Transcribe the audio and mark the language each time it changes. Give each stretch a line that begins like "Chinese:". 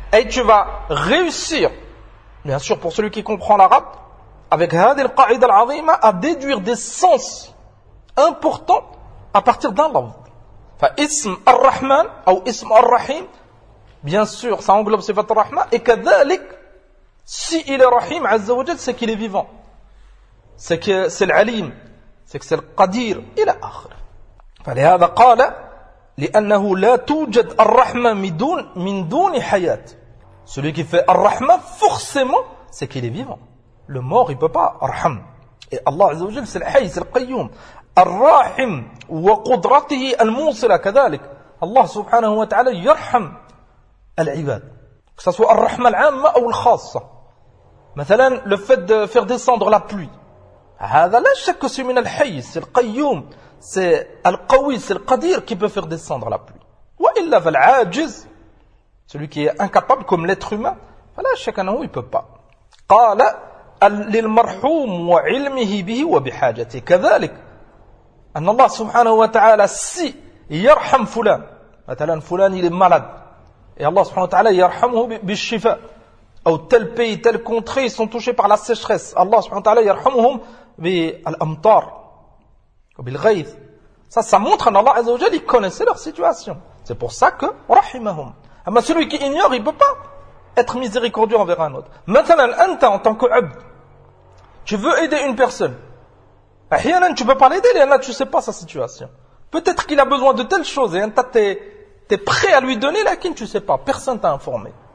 French: Et tu vas réussir, bien sûr pour celui qui comprend l'arabe, avec
Arabic: هذه القاعدة العظيمة,
French: à déduire des sens importants à partir d'un lafz.
Arabic: فاسم الرحمن أو اسم الرحيم,
French: bien sûr ça englobe
Arabic: صفات الرحمة,
French: et كذلك si il est rahim عز وجل, c'est qu'il est vivant, c'est que c'est l'alim, c'est que c'est l'qadir إلى آخر.
Arabic: فلهذا قال لأنه لا توجد الرحمة من دون حياة.
French: Celui qui fait Ar-Rahma, forcément, c'est qu'il est vivant. Le mort, il ne peut pas Ar-Rahma. Et Allah Azza wa Jal, c'est le Hayy, c'est le Qayyum. Ar-Rahim wa Qudratihi al-Munsila, كذلك.
Arabic: Allah subhanahu wa ta'ala, yarham al-Ibad.
French: Que ce soit Ar-Rahma al-Amma ou al-Khassa. مثلا, le fait de faire descendre la pluie.
Arabic: هذا لا شك
French: que c'est من الحي, c'est le Qayyum. C'est Al-Qawi, c'est le Qadir qui peut faire descendre la pluie.
Arabic: Wa illa fal-Ajiz.
French: Celui qui est incapable comme l'être humain, voilà, chacun d'entre nous, il peut pas.
Arabic: قال للمرحوم وعلمه به وبحاجته كذلك أن الله سبحانه وتعالى سي يرحم فلان. مثلا فلان
French: il est malade. Et
Arabic: Allah سبحانه وتعالى يرحمه بالشفاء.
French: أو tel pays, tel contrée, ils sont touchés par la sécheresse.
Arabic: Allah سبحانه وتعالى يرحمهم بالأمطار. وبالغيث.
French: Ça montre أن الله عز وجل il connaissait leur situation. C'est pour ça que رحمهم. Mais celui qui ignore, il ne peut pas être miséricordieux envers un autre. Maintenant, anta, en tant qu'abd, tu veux aider une personne. Ahyanan, tu ne peux pas l'aider, Léana, tu ne sais pas sa situation. Peut-être qu'il a besoin de telle chose, et anta, tu es prêt à lui donner, lakin tu ne sais pas, personne ne t'a informé.